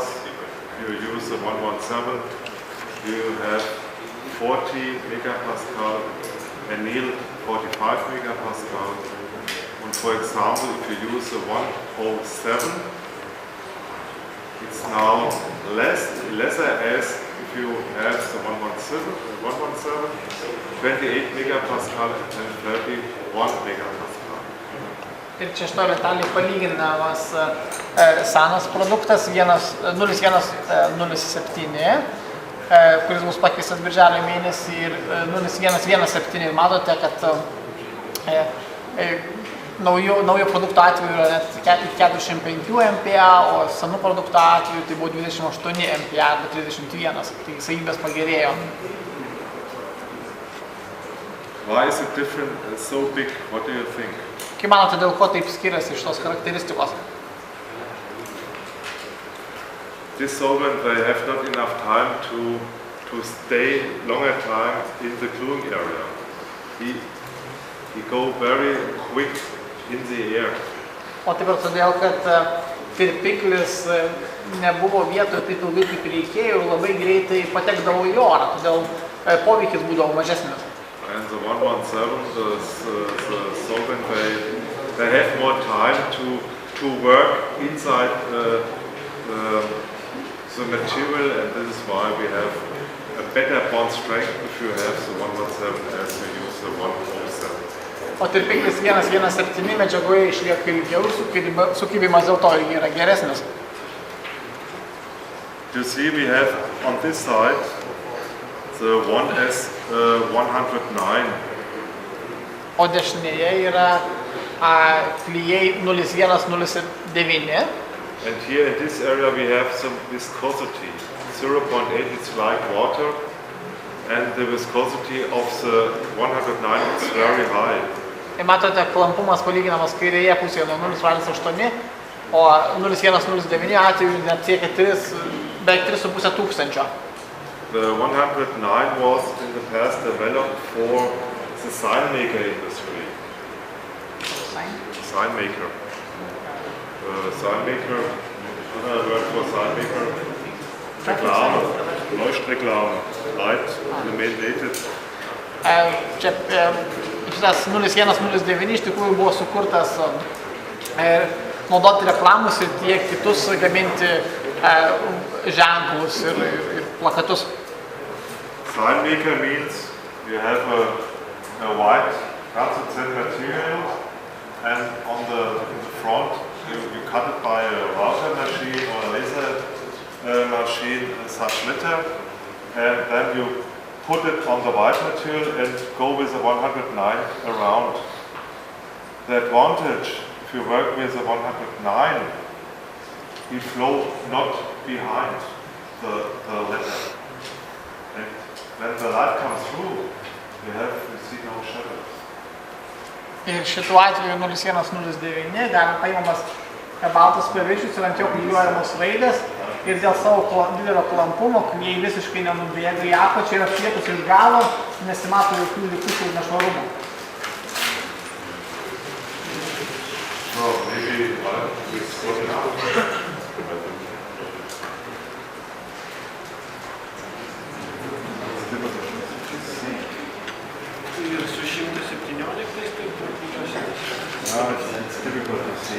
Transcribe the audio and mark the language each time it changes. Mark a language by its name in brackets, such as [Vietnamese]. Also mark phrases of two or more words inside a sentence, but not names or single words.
[English] You use the 117, you have 40 megapascal, anneal 45 megapascal. And for example, if you use the 107, it's now lesser as if you have the 117, 28 megapascal and 31 megapascal. [Lithuanian] Ir čia šito vietaliai palyginamas senas produktas 0107, kuris bus pakeistas birželio mėnesį, ir 0117. Ir matote, kad naujo produkto atveju yra net 45 MPa, o senų produkto atveju tai buvo 28 MPa arba 31, tai savybės pagerėjo. [English] Why is it different, so big? What do you think? [Lithuanian] Kaip manote, dėl ko taip skiriasi šitos charakteristikos? [English] This solvent, they have not enough time to stay longer time in the gluing area. He go very quick in the air. [Lithuanian] O taip ir todėl, kad tirpiklis nebuvo vietoje taip ilgai, kaip reikėjo, ir labai greitai patekdavo į orą, todėl poveikis būdavo mažesnis. [English] And the 117, the solvent, they have more time to work inside the material, and this is why we have a better bond strength if you have the 117 as we use the 107. [Lithuanian] O tirpiklis 117 medžiagoje išlieka ilgiau, sukibimas dėl to yra geresnis. [English] You see, we have on this side the 109. [Lithuanian] O dešinėje yra klijai 0109. [English] And here in this area we have some viscosity. 0.8, it's like water, and the viscosity of the 109 is very high. [Lithuanian] Ir matote, klampumas palyginamas kairėje pusėje nuo 0,8, o 0109 atveju net siekia beveik 3,5 tūkstančio. [English] The 109 was in the past developed for the sign maker industry. Sign maker. SignMaker, another word for SignMaker, [German] Reklame, Leuchtreklame, [English] light illuminated. [Lithuanian] Čia šitas 0109 iš tikrųjų buvo sukurtas naudoti reklamus ir tiek kitus gaminti ženklus ir plakatus. [English] SignMaker means you have a white translucent material and in the front you cut it by a router machine or a laser machine, such letter, and then you put it on the white material and go with a 109 around. The advantage, if you work with a 109, you flow not behind the letter. And when the light comes through, you see no shadows. [Lithuanian] Ir šituo atveju 0109 galima paimamas baltas paviršius ir ant jo klijuojamos raidės ir dėl savo didelio klampumo klijai visiškai nenubėga į apačią ir apšvietus iš galo nesimato jokių likučių ir nešvarumų. [English] So maybe it's good enough. It's difficult to see.